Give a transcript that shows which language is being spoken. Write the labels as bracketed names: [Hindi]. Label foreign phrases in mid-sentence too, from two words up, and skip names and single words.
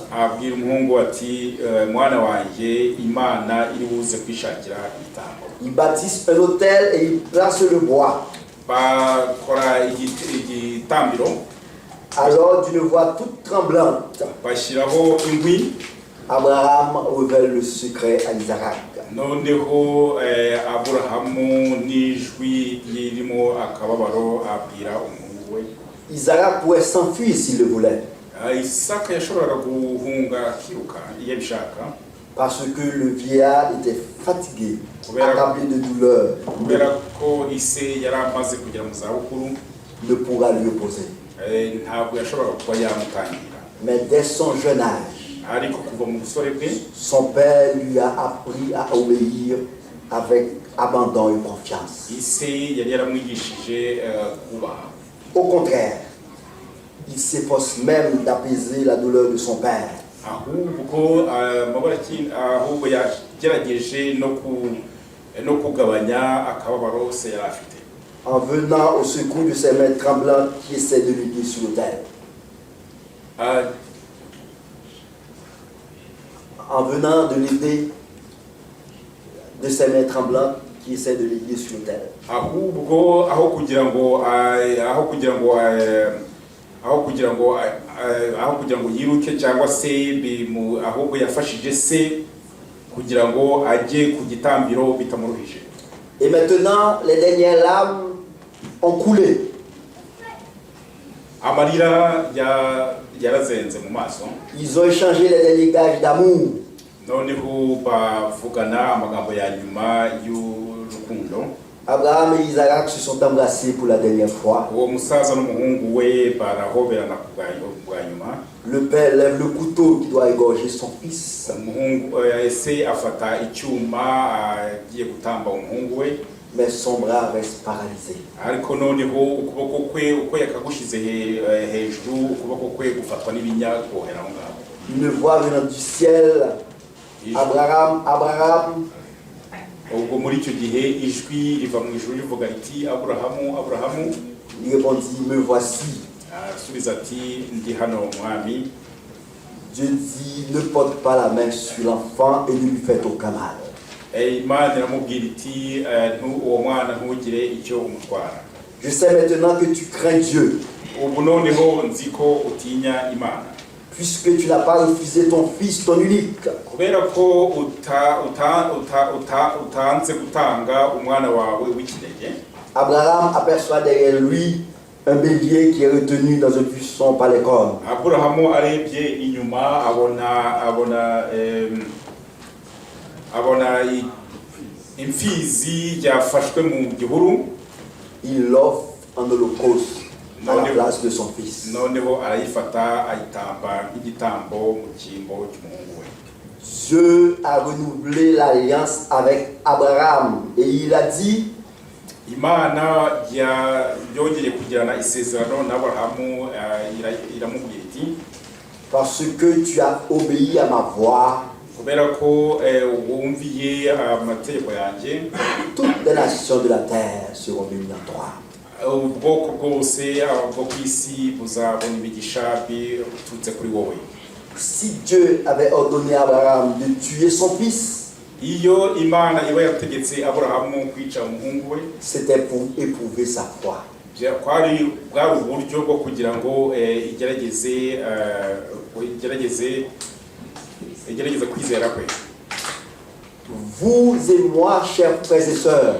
[Kinyarwanda] abwira umuhungu ati mwana wanjye Imana iri buze kwishakira igitambo. [French] Ils bâtissent un autel et ils placent le bois. [Kinyarwanda] Bakora igitambiro. [French] Alors d'une voix toute tremblante, [Kinyarwanda] Bashyiraho inkwi. [French] Abraham révèle le secret à Isaac. [Kinyarwanda] Noneho Aburahamu n'ijwi ririmo akababaro abwira umuhungu we. [French] Isaac pourrait s'enfuir s'il le voulait. [Kinyarwanda] Isaka yashoboraga guhunga akiruka iyo abishaka. [French] Parce que le vieillard était fatigué, [Kinyarwanda] Kubera- [French] accablé de douleur, [Kinyarwanda] Kubera ko ise yari amaze kugera mu zabukuru, [French] ne pourra lui opposer. [Kinyarwanda] ntabwo yashoboraga kuba yamutangira. [French] Mais dès son jeune âge, [Kinyarwanda] Ariko kuva mu busore bwe, [French] son père lui a appris à obéir avec abandon et confiance. [Kinyarwanda] ise yari yaramwigishije kubaha. [French] Au contraire, il s'efforce même d'apaiser la douleur de son père. [Kinyarwanda] Ahubwo yagerageje no kugabanya akababaro se yari afite. [French] En venant au secours de ses mains tremblantes qui essaient de lui sur l'autel. En venant de l'aider de ses mains tremblantes qui essaie de l'Église sur terre. [Kinyarwanda] ahubwo aho kugira ngo yiruke cyangwa se ahubwo yafashije se kugira ngo ajye ku gitambiro bitamuruhije. [French] Et maintenant, les dernières larmes ont coulé. [Kinyarwanda] Amarira yarazenze mu maso. [French] Ils ont échangé les derniers gages d'amour. [Kinyarwanda] Noneho bavugana amagambo ya nyuma y'urukundo. [French] Abraham et Isaac se sont embrassés pour la dernière fois. [Kinyarwanda] Uwo musaza n'umuhungu we barahoberana bwa nyuma. [French] Le père lève le couteau qui doit égorger son fils. [Kinyarwanda] Umuhungu se afata icyuma agiye gutamba umuhungu we. [French] Mais son bras reste paralysé. [Kinyarwanda] Ariko noneho ukuboko kwe uko yakagushize hejuru ukuboko kwe gufatwa n'ibinya kohera aho ngaho. [French] Une voix venant du ciel. Abraham, Abraham. [Kinyarwanda] Ubwo muri icyo gihe ijwi riva mu ijuru rivuga riti Aburahamu, Aburahamu. [French] Il répondit, me voici. [Kinyarwanda] Arasubiza ati ndi hano mwami. [French] Dieu dit, ne porte pas la main sur l'enfant et ne lui faites aucun mal. [Kinyarwanda] Imana iramubwira iti uwo mwana ntugire icyo umutwara. [French] Je sais maintenant que tu crains Dieu. [Kinyarwanda] Ubu noneho nzi ko utinya Imana. [French] Puisque tu n'as pas refusé ton fils, ton unique. [Kinyarwanda] Kubera ko utanze gutanga umwana wawe w'ikinege. [French] Abraham aperçoit derrière lui un bélier qui est retenu dans un buisson par les cornes. [Kinyarwanda] Aburahamu arebye inyuma abona imfizi yafashwe mu gihuru. [French] Il l'offre en holocauste à la place de son fils. [Kinyarwanda] Noneho arayifata ayitamba nk'igitambo mu cyimbo cy'umuhungu we. [French] Dieu a renouvelé l'alliance avec Abraham et il a dit, [Kinyarwanda] Imana yongeye kugirana isezerano n'Aburahamu iramubwira iti, [French] parce que tu as obéi à ma voix, [Kinyarwanda] kubera ko wumviye amategeko yanjye, [French] toutes les nations de la terre seront bénies en toi. [Kinyarwanda] Ubwoko bwose bwo ku isi buzabona imigisha biturutse kuri wowe. [French] Si Dieu avait ordonné à Abraham de tuer son fils, [Kinyarwanda] iyo Imana iba yategetse Aburahamu kwica umuhungu we, [French] c'était pour éprouver sa foi. [Kinyarwanda] bwari uburyo bwo kugira ngo igerageze kwizera kwe. [French] Vous et moi, chers frères et sœurs,